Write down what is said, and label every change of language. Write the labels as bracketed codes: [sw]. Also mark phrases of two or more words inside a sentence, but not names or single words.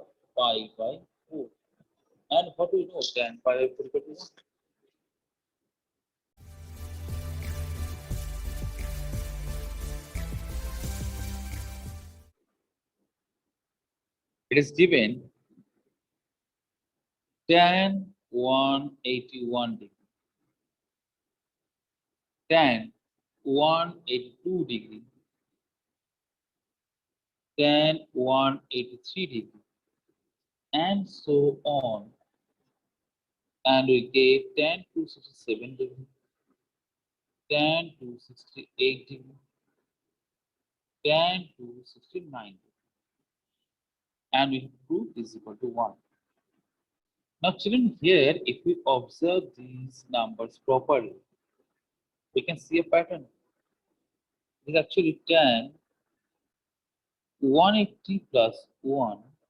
[en] Pi by 4. And what do we know? Tan pi by 4 equal to what? It is given tan 181 degree, tan 182 degree, tan 183 degree, and so on. And we gave tan 267 degree, tan 268 degree, tan 269 degree. And we have proved this is equal to 1. Now children, here if we observe these numbers properly, we can see a pattern. It is actually tan 180 plus 1.